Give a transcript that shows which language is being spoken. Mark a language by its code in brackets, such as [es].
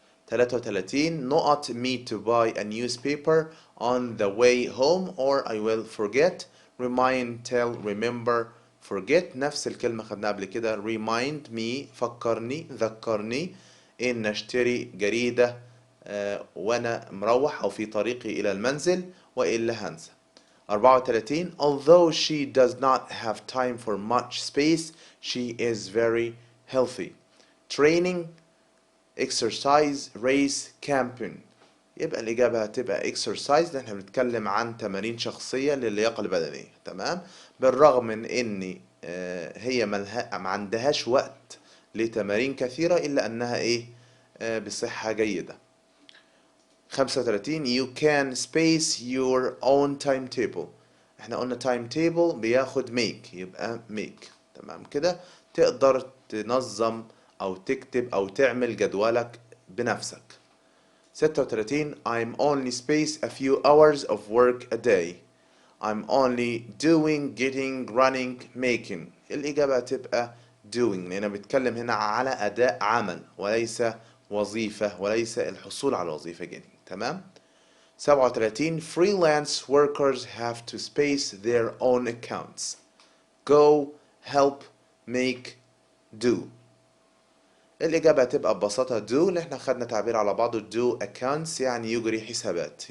[en] 33 نقط me to buy a newspaper on the way home or I will forget. remind, tell, remember, forget [ar] نفس الكلمة خدناها قبل كده. [en] remind me [ar] فكرني ذكرني إن أشتري جريدة وأنا مروح أو في طريقي إلى المنزل وإلا هنسى. [en] 34 Although she does not have time for much space she is very healthy. training, exercise, race, camping. [ar] يبقى الإجابة هتبقى exercise لأن احنا بنتكلم عن تمارين شخصية للياقة البدنية. تمام. بالرغم من إن هي ما عندهاش وقت لتمارين كثيرة إلا أنها بصحة جيدة. [en] 35 You can space your own timetable. [ar] احنا قلنا timetable بياخد make يبقى make. تمام كده. تقدر تنظم أو تكتب أو تعمل جدولك بنفسك. [en] 36 I'm only space a few hours of work a day. I'm only doing, getting, running, making. [ar] الإجابة تبقى doing لأننا بنتكلم هنا على أداء عمل وليس وظيفة وليس الحصول على وظيفة getting. تمام. [en] 37 Freelance workers have to space their own accounts. Go, help, make, do. [ar] الإجابة هتبقى ببساطة do اللي احنا خدنا تعبير على بعضه [en] do accounts [ar] يعني يجري حسابات.